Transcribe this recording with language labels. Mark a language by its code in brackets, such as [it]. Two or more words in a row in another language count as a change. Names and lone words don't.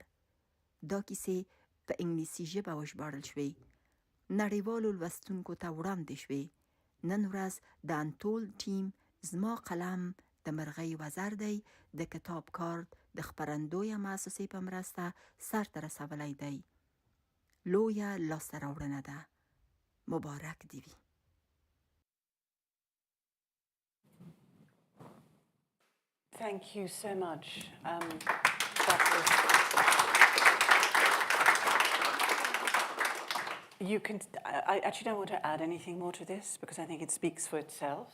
[ps] دا کیسې په انګلیسي ژبه وژباړل شوې، نړیوالو لوستونکو ته وړاندې شوې. نن ورځ د انتول ټیم زما قلم د مرغۍ وزر دی د کتاب کار د خپرندویه مؤسسې په مرسته سرته رسولی دی. لویه لاسته راوړنه ده. مبارک دې وي. [en] Thank you so much. That was... You can. I actually don't want to add anything more to this because I think it speaks for itself.